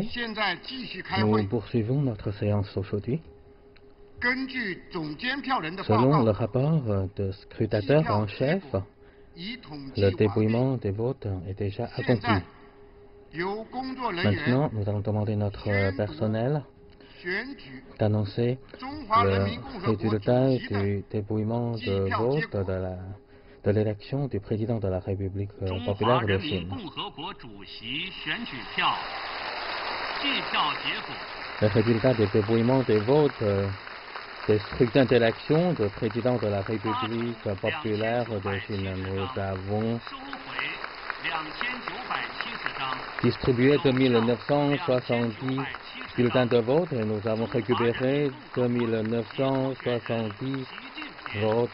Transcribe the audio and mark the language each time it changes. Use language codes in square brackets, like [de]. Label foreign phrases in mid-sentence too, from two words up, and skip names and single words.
[zh] 现在继续开 [fr] nous [zh] 会。 [fr] poursuivons notre séance aujourd'hui. [zh] 根据总监票人的报 [fr] Selon le [zh] 告， [fr] rapport de scrutateur en chef, [zh] 已统计 [fr] le [zh] 完毕。 [fr] dépouillement des votes est déjà [zh] 现 [fr] accompli. [zh] 在由工作人员 [fr] Maintenant, nous allons demander à notre personnel [zh] 选举 [fr] d'annoncer [zh] 中华人 [fr] le [zh] 民共和国主 [fr] résultat [zh] 席的 [fr] du dépouillement de vote de l'élection du président de la République [zh] 中华 [fr] populaire de [zh] 人民 [fr] Chine. [zh] 共和国主席选举票计票结果 [fr] Le résultat du dépouillement des votes des scrutins d'élection du président de la République populaire de Chine. Nous avons [zh] 收回2970张， [fr] distribué 2970 bulletins de vote et nous avons récupéré 2970 votes.